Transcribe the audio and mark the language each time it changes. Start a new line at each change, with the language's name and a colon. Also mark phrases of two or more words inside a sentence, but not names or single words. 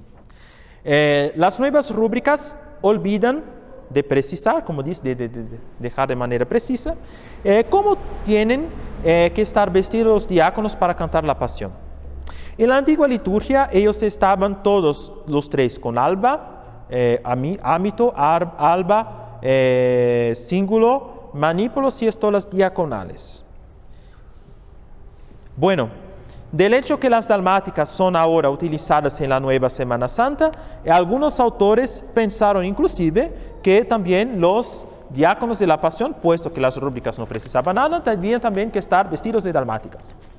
Spanish: Las nuevas rúbricas olvidan de precisar, como dice, de dejar de manera precisa, cómo tienen que estar vestidos los diáconos para cantar la pasión. En la antigua liturgia ellos estaban todos los 3 con alba, ámito, alba, cíngulo, manípulos y estolas diaconales. Bueno, del hecho que las dalmáticas son ahora utilizadas en la nueva Semana Santa, algunos autores pensaron inclusive que también los diáconos de la pasión, puesto que las rúbricas no precisaban nada, tenían también que estar vestidos de dalmáticas.